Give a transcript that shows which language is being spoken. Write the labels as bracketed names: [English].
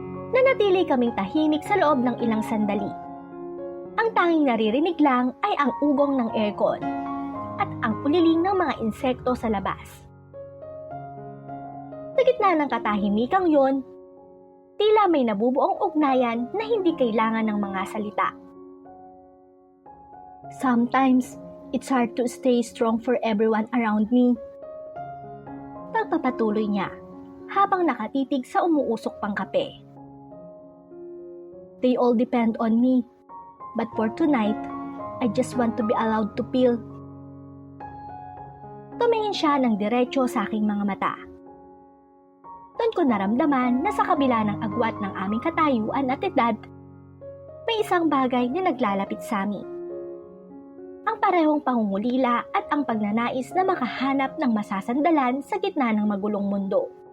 [Filipino] Nanatili kaming tahimik sa loob ng ilang sandali. Ang tanging naririnig lang ay ang ugong ng aircon at ang uliling ng mga insekto sa labas. Sa gitna ng katahimikang yon, tila may nabubuong ugnayan na hindi kailangan ng mga salita. [English] Sometimes, it's hard to stay strong for everyone around me. [Filipino] Pagpapatuloy niya habang nakatitig sa umuusok pang kape. [English] They all depend on me, but for tonight, I just want to be allowed to feel. [Filipino] Tumingin siya ng diretso sa aking mga mata. Doon ko naramdaman na sa kabila ng agwat ng aming katayuan at edad, may isang bagay na naglalapit sa amin. Ang parehong pangungulila at ang pagnanais na makahanap ng masasandalan sa gitna ng magulong mundo.